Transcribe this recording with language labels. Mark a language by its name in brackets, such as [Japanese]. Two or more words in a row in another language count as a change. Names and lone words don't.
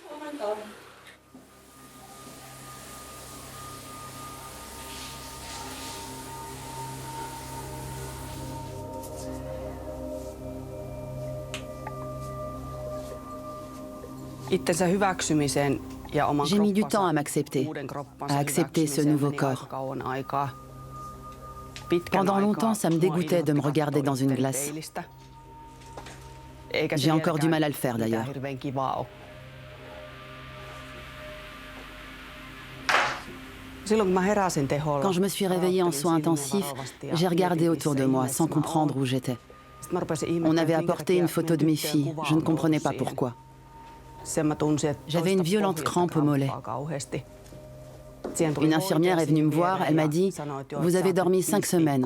[Finnish] Itsensä hyväksymiseen ja oman [French] J'ai mis du [Finnish] kroppansa, [French] temps à m'accepter, [Finnish] uuden kroppansa [French] à accepter ce [Finnish] hyväksymiseen [French] nouveau [Finnish] meni [French] corps. [Finnish] aika kauan aikaa. Pitkän [French] Pendant [Finnish] aikaa [French] longtemps, ça me [Finnish] mua [French] dégoûtait de me [Finnish] inhotti [French] regarder dans une [Finnish] katsoa [French] glace. [Finnish] peilistä. Eikä se [French] J'ai encore du [Finnish] vieläkään [French] mal à le faire, [Finnish] mitään [French] d'ailleurs. [Finnish] hirveän kivaa ole. Silloin kun mä heräsin teholla, [French] Quand je me suis réveillée en soins intensifs, j'ai regardé autour de moi sans comprendre où j'étais. On avait apporté une photo de mes filles. Je ne comprenais pas pourquoi. J'avais une violente crampe au mollet. Une infirmière est venue me voir, elle m'a dit « Vous avez dormi 5 semaines.